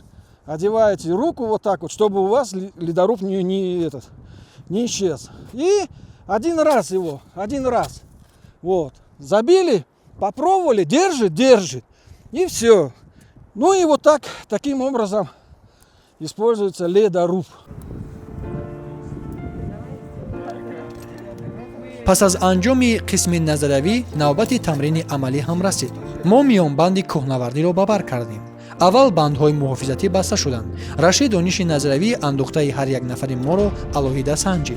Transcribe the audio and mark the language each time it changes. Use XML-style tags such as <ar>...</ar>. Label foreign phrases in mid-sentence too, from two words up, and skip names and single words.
<ru>Одеваете руку вот так вот, чтобы у вас ледоруб не исчез. И один раз. Вот. Забили, попробовали, держит, держит. И все. Ну и вот так, таким образом используется ледоруб.</ru> <tg>пас аз анҷоми қисми назаравӣ навбати тамрини амалӣ ҳам расид. мо миёнбанди кӯҳнавардиро ба бар кардем. аввал бандҳои муҳофизатӣ баста шуданд. Рашид дониши назаравӣ андӯхтаи ҳар як нафари моро алоҳида санҷид.</tg>